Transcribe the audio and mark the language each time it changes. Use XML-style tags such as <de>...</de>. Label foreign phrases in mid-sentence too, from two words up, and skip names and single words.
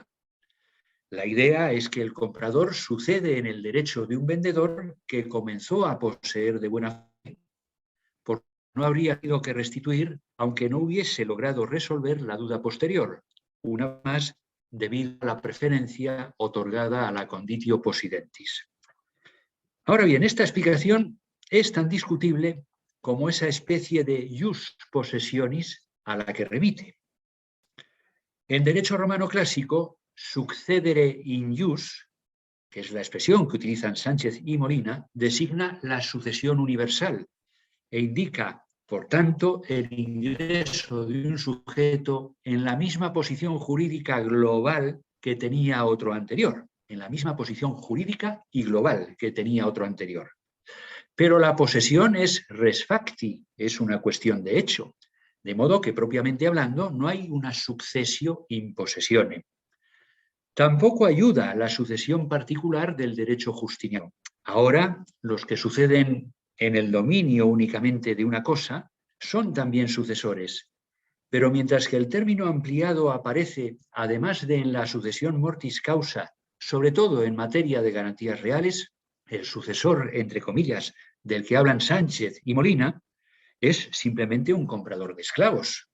<es>La idea es que el comprador sucede en el derecho de un vendedor que comenzó a poseer de buena fe, porque no habría tenido que restituir aunque no hubiese logrado resolver la duda posterior, una más debido a la preferencia otorgada a la</es> <la>conditio possidentis.</la> <es>Ahora bien, esta explicación es tan discutible como esa especie de</es> <la>ius possessionis</la> <es>a la que remite. En derecho romano clásico,</es> <la>succedere in ius,</la> <es>que es la expresión que utilizan Sánchez y Molina, designa la sucesión universal e indica, por tanto, el ingreso de un sujeto en la misma posición jurídica global que tenía otro anterior, en la misma posición jurídica y global que tenía otro anterior. Pero la posesión es</es> <la>res facti,</la> <es>es una cuestión de hecho, de modo que propiamente hablando no hay una</es> <la>successio in possessione.</la> <es>Tampoco ayuda la sucesión particular del derecho justiniano. Ahora, los que suceden en el dominio únicamente de una cosa son también sucesores, pero mientras que el término ampliado aparece, además de en la sucesión</es> <la>mortis causa,</la> <es>sobre todo en materia de garantías reales, el sucesor, entre comillas, del que hablan Sánchez y Molina, es simplemente un comprador de esclavos.</es>